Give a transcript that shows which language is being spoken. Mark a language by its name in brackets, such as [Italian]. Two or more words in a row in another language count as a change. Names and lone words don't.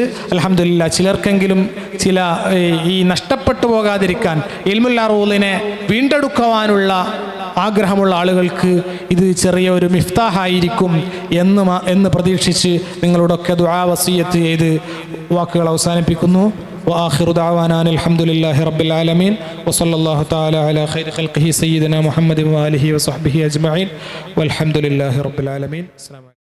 [Malayalam] അൽഹംദുലില്ലാ, ചിലർക്കെങ്കിലും ചില ഈ നഷ്ടപ്പെട്ടു പോകാതിരിക്കാൻ ഇൽമുൽ അറൂദിനെ വീണ്ടെടുക്കുവാനുള്ള ആഗ്രഹമുള്ള ആളുകൾക്ക് ഇത് ചെറിയ ഒരു മിഫ്താഹായിരിക്കും എന്ന് പ്രതീക്ഷിച്ച് നിങ്ങളോടൊക്കെ ദുആ വസിയത്ത് ചെയ്ത് വാക്കുകൾ അവസാനിപ്പിക്കുന്നു. [Arabic] وآخر دعوانا أن الحمد لله رب العالمين وصلى الله تعالى على خير خلقه سيدنا محمد وآله وصحبه أجمعين والحمد لله رب العالمين.